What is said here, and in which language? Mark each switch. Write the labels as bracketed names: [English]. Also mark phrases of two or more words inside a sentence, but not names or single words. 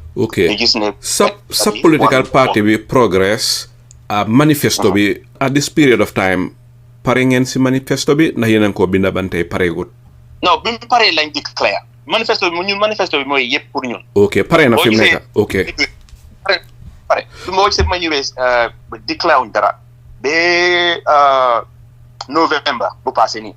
[Wolof] ok gis ne sa [English] political party [Wolof] bi Progress manifesto bi [English] at this period of time [Wolof] pare ngeen si manifesto bi ndax yéen a ko binda bantey paregut. non bi mu paree lañ declare manifesto bi mooy yëpp pour ñun. ok pare na fi mu nekk ok. pare moo gisee ma ñëwee declare wuñ dara ba November bu passé nii.